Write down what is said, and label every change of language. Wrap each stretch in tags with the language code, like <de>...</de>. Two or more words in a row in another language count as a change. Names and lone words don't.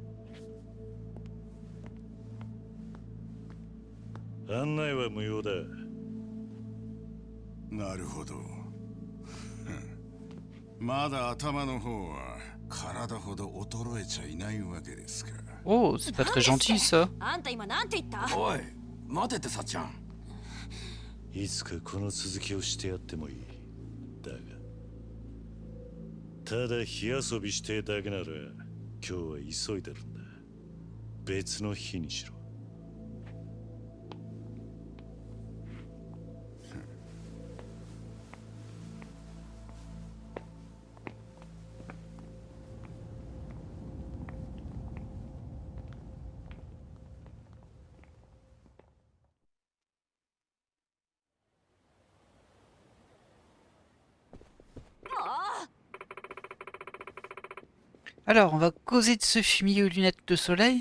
<ja>案内は無用だ。なるほど。まだ頭の方は体ほど衰えちゃいないわけですか。</ja> <fr>Oh, c'est pas très gentil ça.</fr> <ja>あんた今なんて言った？おい待てってさっちゃん。いつかこの続きをしてやってもいい。だがただ火遊びしてだけなら今日は急いでるんだ。別の日にしろ。</ja> <fr>Alors, on va causer de ce fumier aux lunettes de soleil.</fr>